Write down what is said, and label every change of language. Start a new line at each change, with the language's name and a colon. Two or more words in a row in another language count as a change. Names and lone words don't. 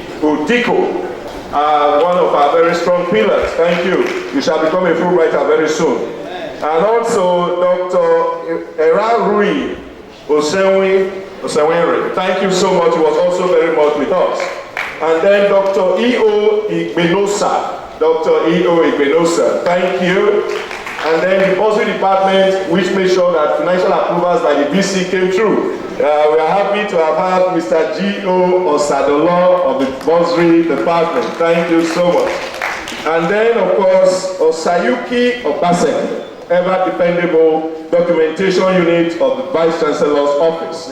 English: Udiko, one of our very strong pillars. Thank you. You shall become a Fulbrighter very soon. And also Dr. Era Rui Osenwere. Thank you so much. He was also very much with us. And then Dr. E.O. Igbenosa. Dr. E.O. Igbenosa. Thank you. And then the bursary department, which made sure that financial approvals by the VC came through. We are happy to have had Mr. G.O. Osadolo of the bursary department. Thank you so much. And then, of course, Osayuki Obaseki, ever dependable documentation unit of the Vice Chancellor's office.